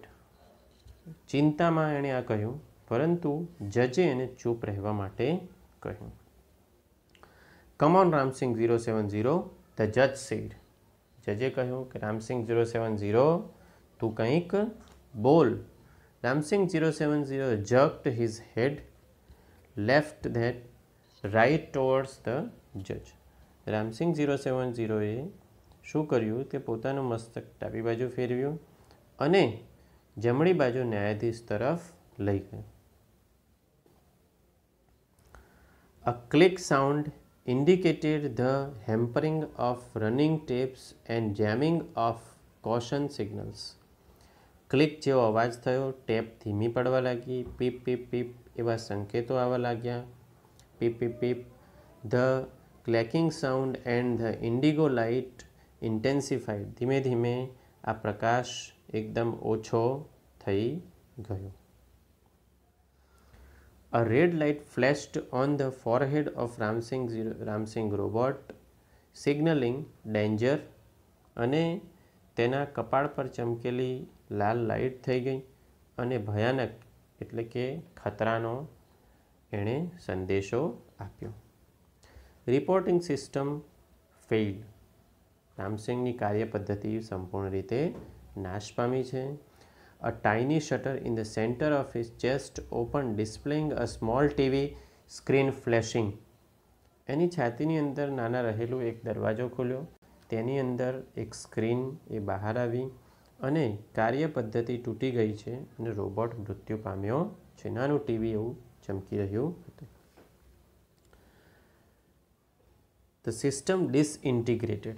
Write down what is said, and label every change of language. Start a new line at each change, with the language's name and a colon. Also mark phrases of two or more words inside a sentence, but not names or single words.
Gujarati: ચિંતામાં એણે આ કહ્યું, પરંતુ જજે એને ચૂપ રહેવા માટે કહ્યું.
English: come on Ramsing 070, the judge said.
Gujarati: જજે કહ્યું કે રામસિંગ 070 તું કંઈક બોલ.
English: રામસિંગ 070 jerked his head left that right towards the judge.
Gujarati: રામસિંગ 070એ શું કર્યું તે પોતાનું મસ્તક ડાબી બાજુ ફેરવ્યું અને જમણી બાજુ ન્યાયાધીશ તરફ લઈ ગયો.
English: A click sound indicated the hampering of running tapes and jamming of caution signals.
Gujarati: ક્લિક જેવો અવાજ થયો, ટેપ ધીમી પડવા લાગી, પીપ પીપ પીપ એવા સંકેતો આવવા લાગ્યા. પીપ પીપ પીપ.
English: the clacking sound and the indigo light intensified.
Gujarati: ધીમે ધીમે આ પ્રકાશ એકદમ ઓછો થઈ ગયો.
English: A red light flashed on the forehead of Ramsing robot, signaling danger.
Gujarati: અને તેના કપાળ પર ચમકેલી લાલ લાઇટ થઈ ગઈ અને ભયાનક એટલે કે ખતરાનો એણે સંદેશો આપ્યો.
English: reporting system failed.
Gujarati: રામસિંગની કાર્યપદ્ધતિ સંપૂર્ણ રીતે નાશ પામી છે.
English: A tiny shutter in the center of his chest opened, displaying a small TV screen flashing.
Gujarati: એની છાતીની અંદર નાના રહેલું એક દરવાજો ખોલ્યો, તેની અંદર એક સ્ક્રીન એ બહાર આવી અને કાર્યપદ્ધતિ તૂટી ગઈ છે અને રોબોટ મૃત્યુ પામ્યો છે. નાનું ટીવી એવું ચમકી રહ્યું હતું.
English: the system disintegrated.